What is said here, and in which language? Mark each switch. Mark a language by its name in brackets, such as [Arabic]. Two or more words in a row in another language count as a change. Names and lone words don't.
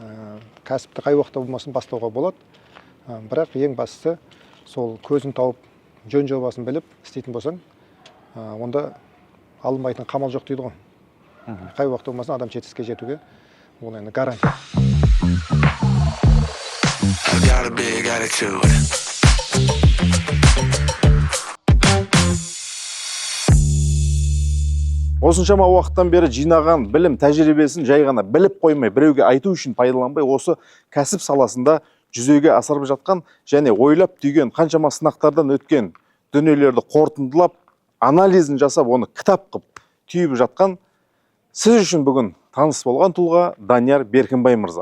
[Kazakh] Кәсіпті қай уақытта болмасын бастауға болады. Бірақ ең бастысы сол көзін тауып жөн жобасын біліп істейтін болсаң, онда алынбайтын қамал жоқ дейді ғой. Қай уақыт болмасын адам жетістікке жетуге ол енді гарантия. [English] I've got a big attitude. [Kazakh] Осыншама уақыттан бері жинаған білім тәжірибесін жай ғана біліп қоймай, біреуге айту үшін пайдаланбай, осы кәсіп саласында жүзеге асырып жатқан және ойлап түйген, қаншама сынақтардан өткен дүниелерді қорытындылап, анализін жасап, оны кітап қып түйіп жатқан сіз үшін бүгін таныс болған тұлға Данияр Беркінбай мырза.